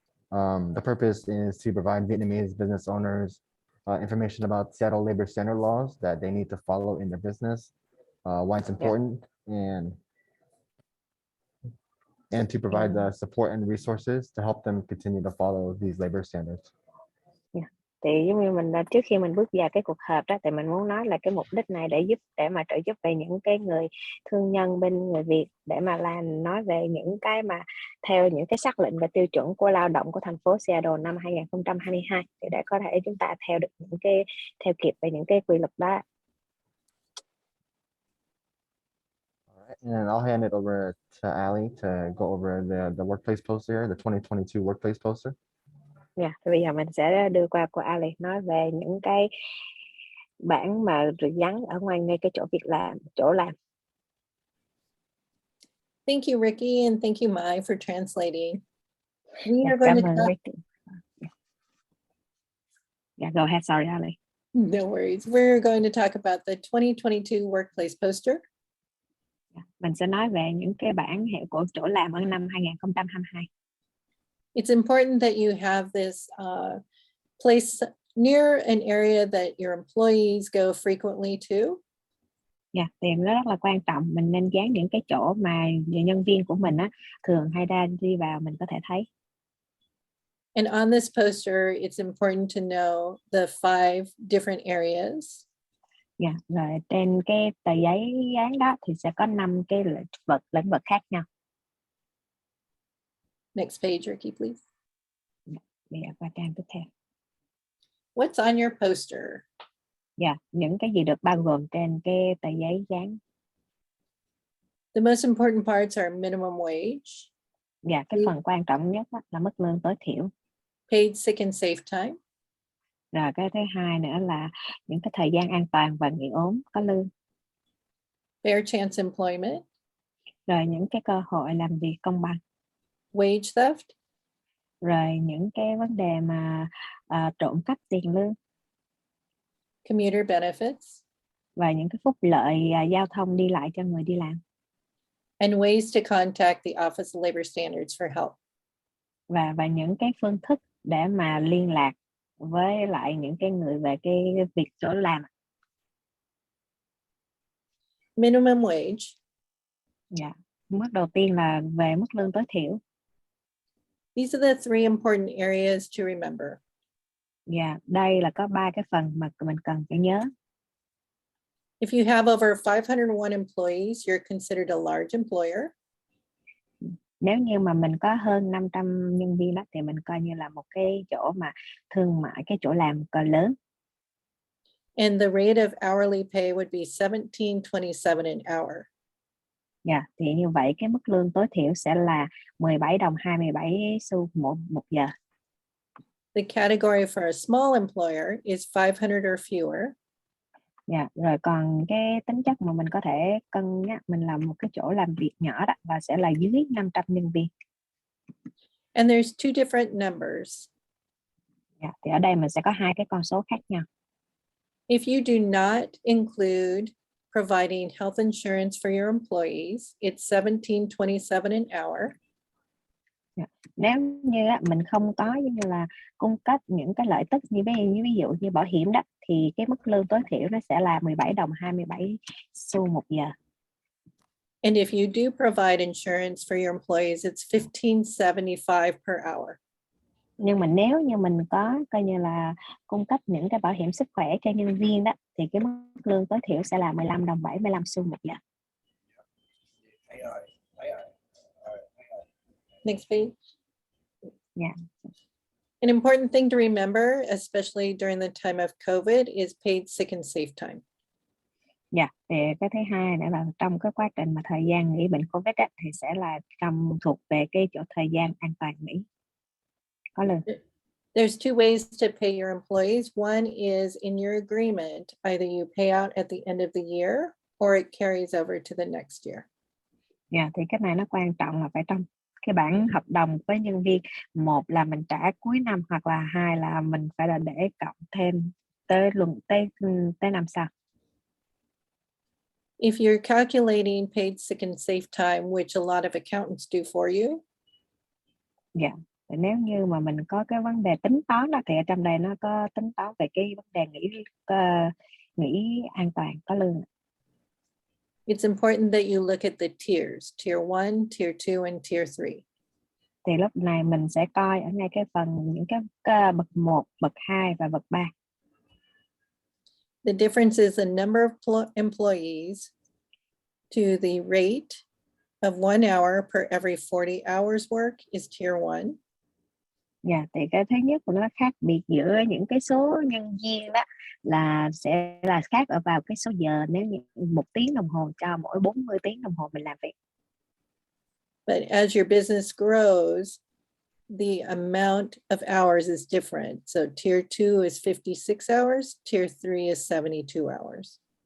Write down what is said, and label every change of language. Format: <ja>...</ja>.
<en>The purpose is to provide Vietnamese business owners information about Seattle labor standard laws that they need to follow in their business, why it's important, and to provide the support and resources to help them continue to follow these labor standards.</en> <vi>Thì giống như mình trước khi mình bước vào cái cuộc họp đó, thì mình muốn nói là cái mục đích này để mà trợ giúp về những cái người thương nhân bên người Việt, để mà nói về những cái mà theo những cái sắc lệnh và tiêu chuẩn của lao động của thành phố Seattle năm 2022, thì để có thể chúng ta theo được những cái theo kịp về những cái quy luật đó.</vi> <en>And I'll hand it over to Ali to go over the workplace poster, the 2022 workplace poster.</en> <vi>Thì bây giờ mình sẽ đưa qua cô Ali nói về những cái bảng mà gắn ở ngoài ngay cái chỗ làm.</vi> <en>Thank you, Ricky, and thank you, Mai, for translating. We are going</en> <vi>Cảm</vi> <en>to</en> <vi>ơn</vi> <en>talk.</en> <vi>Ricky.</vi> <en>Go ahead, sorry Ali. No worries. We're going to talk about the 2022 workplace poster.</en> <vi>Mình sẽ nói về những cái bảng hiệu của chỗ làm ở năm 2022.</vi> <en>It's important that you have this place near an area that your employees go frequently to.</en> <vi>Thì nó rất là quan trọng, mình nên dán những cái chỗ mà nhân viên của mình thường hay đi vào, mình có thể thấy.</vi> <en>And on this poster, it's important to know the 5 different areas.</en> <vi>Rồi trên cái tờ giấy dán đó thì sẽ có 5 cái lĩnh vực khác nhau.</vi> <en>Next page, Ricky, please.</en> <vi>Bây giờ qua trang tiếp theo.</vi> <en>What's on your poster?</en> <vi>Những cái gì được bao gồm trên cái tờ giấy dán.</vi> <en>The most important parts are minimum wage.</en> <vi>Cái phần quan trọng nhất là mức lương tối thiểu.</vi> <en>Paid sick and safe time.</en> <vi>Rồi cái thứ hai nữa là những cái thời gian an toàn và nghỉ ốm có lương.</vi> <en>Fair chance employment.</en> <vi>Rồi những cái cơ hội làm việc công bằng.</vi> <en>Wage theft.</en> <vi>Rồi những cái vấn đề mà trộm cắp tiền lương.</vi> <en>Commuter benefits.</en> <vi>Và những cái phúc lợi giao thông đi lại cho người đi làm.</vi> <en>And ways to contact the Office of Labor Standards for help.</en> <vi>Và những cái phương thức để mà liên lạc với lại những cái người về cái việc chỗ làm.</vi> <en>Minimum wage.</en> <vi>Mức đầu tiên là về mức lương tối thiểu.</vi> <en>These are the 3 important areas to remember.</en> <vi>Đây là có 3 cái phần mà mình cần phải nhớ.</vi> <en>If you have over 501 employees, you're considered a large employer.</en> <vi>Nếu như mà mình có hơn 500 nhân viên đó thì mình coi như là một cái chỗ mà thương mại, cái chỗ làm cỡ lớn.</vi> <en>And the rate of hourly pay would be $17.27 an hour.</en> <vi>Thì như vậy cái mức lương tối thiểu sẽ là 17 đồng 27 xu một giờ.</vi> <en>The category for a small employer is 500 or fewer.</en> <vi>Rồi còn cái tính chất mà mình có thể cân nhắc, mình làm một cái chỗ làm việc nhỏ đó và sẽ là dưới 500 nhân viên.</vi> <en>And there's 2 different numbers.</en> <vi>Thì ở đây mình sẽ có 2 cái con số khác nhau.</vi> <en>If you do not include providing health insurance for your employees, it's $17.27 an hour.</en> <vi>Nếu như mình không có giống như là cung cấp những cái lợi tức như ví dụ như bảo hiểm đó, thì cái mức lương tối thiểu nó sẽ là 17 đồng 27 xu một giờ.</vi> <en>And if you do provide insurance for your employees, it's $15.75 per hour.</en> <vi>Nhưng mà nếu như mình có coi như là cung cấp những cái bảo hiểm sức khỏe cho nhân viên đó, thì cái mức lương tối thiểu sẽ là 15 đồng 75 xu một giờ.</vi> <en>Next page. An important thing to remember, especially during the time of COVID, is paid sick and safe time.</en> <vi>Thì cái thứ hai nữa là trong cái quá trình mà thời gian nghỉ bệnh COVID á, thì sẽ là thuộc về cái chỗ thời gian an toàn nghỉ có lương.</vi> <en>There's 2 ways to pay your employees. One is in your agreement. Either you pay out at the end of the year or it carries over to the next year.</en> <vi>Thì cái này nó quan trọng là phải trong cái bản hợp đồng với nhân viên, một là mình trả cuối năm, hoặc là 2 là mình phải là để cộng thêm tới năm sau.</vi> <en>If you're calculating paid sick and safe time, which a lot of accountants do for you.</en> <vi>Nếu như mà mình có cái vấn đề tính toán đó thì ở trong đây nó có tính toán về cái vấn đề nghỉ an toàn có lương.</vi> <en>It's important that you look at the tiers, tier 1, tier 2, and tier 3.</en> <vi>Thì lúc này mình sẽ coi ở ngay cái phần những cái bậc 1, bậc 2 và bậc 3.</vi> <en>The difference is the number of employees to the rate of 1 hour per every 40 hours work is tier 1.</en> <vi>Dạ, thì cái thứ nhất của nó khác biệt giữa những cái số nhân viên đó là sẽ là khác ở vào cái số giờ, nếu như 1 tiếng đồng hồ cho mỗi 40 tiếng đồng hồ mình làm việc.</vi> <en>But as your business grows, the amount of hours is different. So tier 2 is 56 hours, tier 3 is 72 hours.</en>